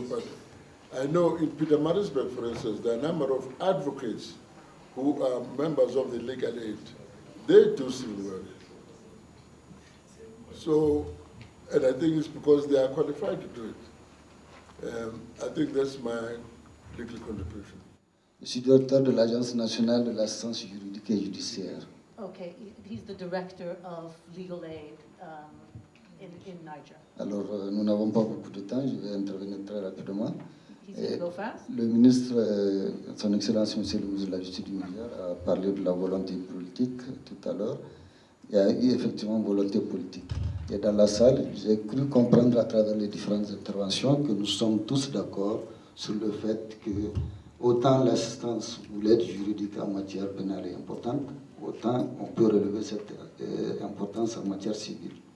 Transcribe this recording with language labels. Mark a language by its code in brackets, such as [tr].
[en] But I know in Pietermaritzburg, for instance, there are a number of advocates who are members of the legal aid. They do civil work. So, and I think it's because they are qualified to do it. I think that's my legal contribution. [fr] Je suis directeur de l'Agence nationale de l'assistance juridique et judiciaire. [en] Okay, he's the director of legal aid in Niger. [fr] Alors, nous n'avons pas beaucoup de temps, je vais intervenir très rapidement. [en] He's going to go fast. [fr] Le ministre, son Excellence, Monsieur le ministre de la Justice du Niger, a parlé de la volonté politique tout à l'heure. Il y a eu effectivement une volonté politique. Et dans la salle, j'ai cru comprendre à travers les différentes interventions que nous sommes tous d'accord sur le fait que autant l'assistance ou l'aide juridique en matière pénale est importante, autant on peut relever cette importance en matière civile.